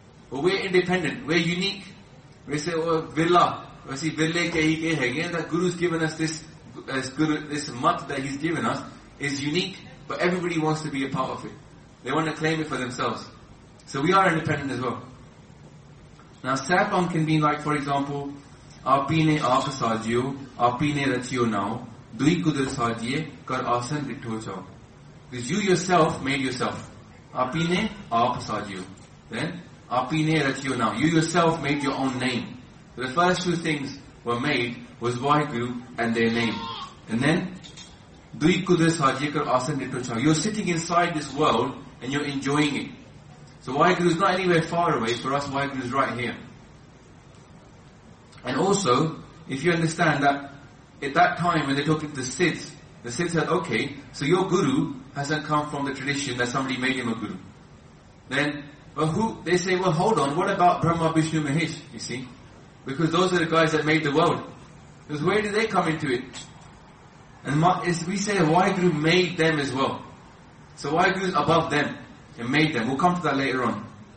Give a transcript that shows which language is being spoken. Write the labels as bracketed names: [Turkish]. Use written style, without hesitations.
[English] But we're independent, we're unique. We say, oh, villa. We see, villa kehi ke hai. Yeah, that guru's given us this mat that he's given us is unique, but everybody wants to be a part of it. They want to claim it for themselves. So we are independent as well. Now, Sapam can mean like, for example, [Punjabi] ਆਪੀ ਨੇ ਆਪ ਸਾਜਿਓ ਆਪੀ ਨੇ ਰਚਿਓ ਨਾਉ ਦੁਈ ਕੁਦਰ ਸਾਜੀਏ ਕਰ ਆਸਨ ਡਿਠੋ ਚਾਓ [English] because you yourself made yourself [Punjabi] ਆਪੀ ਨੇ ਆਪ ਸਾਜਿਓ [English] then [Punjabi] ਆਪੀ ਨੇ ਰਚਿਓ ਨਾਉ [English] you yourself made your own name the first two things were made was Waheguru and their name and then [Punjabi] ਦੁਈ ਕੁਦਰ ਸਾਜੀਏ ਕਰ ਆਸਨ ਡਿਠੋ ਚਾਓ [English] You are sitting inside this world and you are enjoying it so Waheguru is not anywhere far away for us Waheguru is right here And also, if you understand that at that time when they're talking to the Sidhs said, okay, so your guru hasn't come from the tradition that somebody made him a guru. Then, well, who? They say, well, hold on, what about Brahma, Vishnu, Mahesh, you see? Because those are the guys that made the world. Because where did they come into it? And we say, Vaheguru made them as well. So Vaheguru is above them and made them. We'll come to that later on.